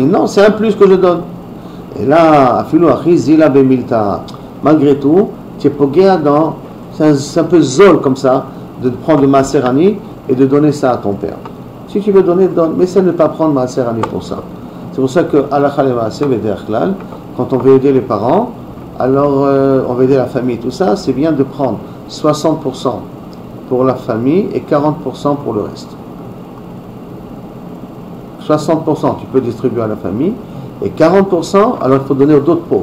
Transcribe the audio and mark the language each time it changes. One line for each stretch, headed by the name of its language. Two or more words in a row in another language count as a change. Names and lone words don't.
French: Non, c'est un plus que je donne. Et là,
Hebrew: אפילו הכי זילא במילתא.
French: Malgré tout, tu es pogea dans... C'est un peu zol comme ça, de prendre le
Hebrew: מעשר עני
French: et de donner ça à ton père. Si tu veux donner, donne. Mais c'est ne pas prendre
Hebrew: מעשר עני
French: pour ça. C'est pour ça que,
Hebrew: הלכה למעשה ודרך כלל,
French: quand on veut aider les parents, alors on veut aider la famille, tout ça, c'est bien de prendre 60% pour la famille et 40% pour le reste. 60% tu peux distribuer à la famille et 40% alors il faut donner aux autres pauvres.